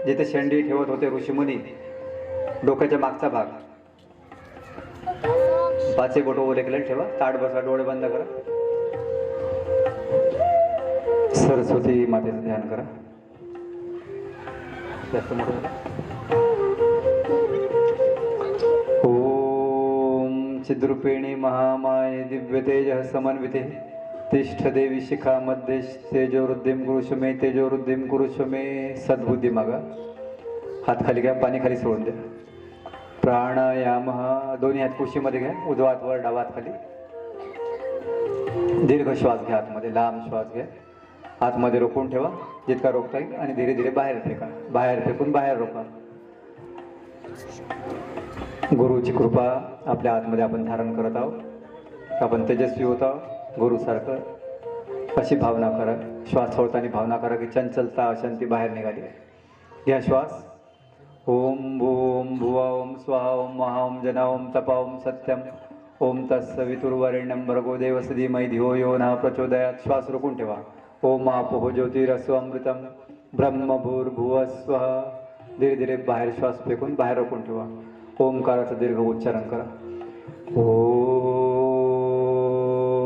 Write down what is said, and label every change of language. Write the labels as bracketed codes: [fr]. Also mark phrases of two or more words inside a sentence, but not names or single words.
[mr] जिथे शेंडी ठेवत होते ऋषीमुनी, डोक्याच्या मागचा भाग. 5ही बोटं ओले केले ठेवा. ताट बसा, डोळे बंद करा. सरस्वती मातेचं ध्यान करा. जास्त मोठं. [sa] ओम चिद्रूपिणी महामाये दिव्य तेज समन्विते तिष्ठ देवी शिखा मध्ये तेजोवृद्धिम कुरुषमे तेजोवृद्धिम कुरुषमे. [mr] सद्बुद्धी मागा. हात खाली घ्या. पाणी खाली सोडून द्या. प्राणायाम. दोन्ही हात कुशीमध्ये घ्या. उजवा हात वर, डावा हात खाली. दीर्घ श्वास घ्या. आतमध्ये लांब श्वास घ्या. आतमध्ये रोखून ठेवा जितका रोखता येईल आणि [hi] धीरे धीरे [mr] बाहेर फेका. बाहेर फेकून बाहेर रोखा. गुरुची कृपा आपल्या आतमध्ये आपण धारण करत आहोत. आपण तेजस्वी होत आहोत गुरुसारखं, अशी भावना करा. श्वास सोडताना भावना करा की चंचलता, अशांती बाहेर निघाली. घ्या श्वास. [sa] ओम भूम भुवा ओम स्वाहा ओम महा ओम जना ओम तपा ओम सत्यम ओम तत्सवितुर्वरेण्यं भर्गो देवस्य धीमहि धियो यो नः प्रचोदयात्. [mr] श्वास रोखून ठेवा. [sa] ओम आपोः ज्योतिरस्व अमृतम ब्रह्म भूर्भुवः स्वः. [hi] धीरे धीरे [mr] बाहेर श्वास फेकून बाहेर रोखून ठेवा. ओंकाराचं दीर्घ उच्चारण करा. ओ